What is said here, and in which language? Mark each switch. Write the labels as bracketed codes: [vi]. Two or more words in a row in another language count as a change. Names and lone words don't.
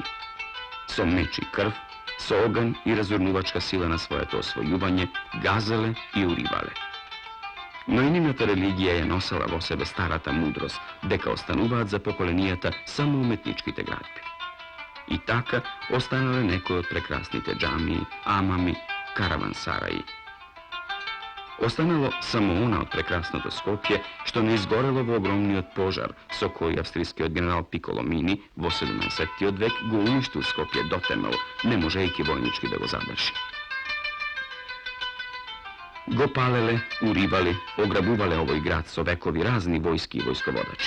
[mk] Со меч и крв, со оган и разорнувачка сила на своето освојување, газале и уривале. Но и нивната религија е носела во себе старата мудрост, дека остануваат за поколенијата само уметничките градби. И така останале некои од прекрасните џамии, амами, каравансараи. Останало само она од прекрасното Скопје, што не изгорело во огромниот пожар, со кој австријскиот генерал Пиколомини во 17. век го уништил Скопје до темел, не можејќи војнички да го задржи. Го палеле, уривали, ограбувале овој град со векови разни војски и војсководачи.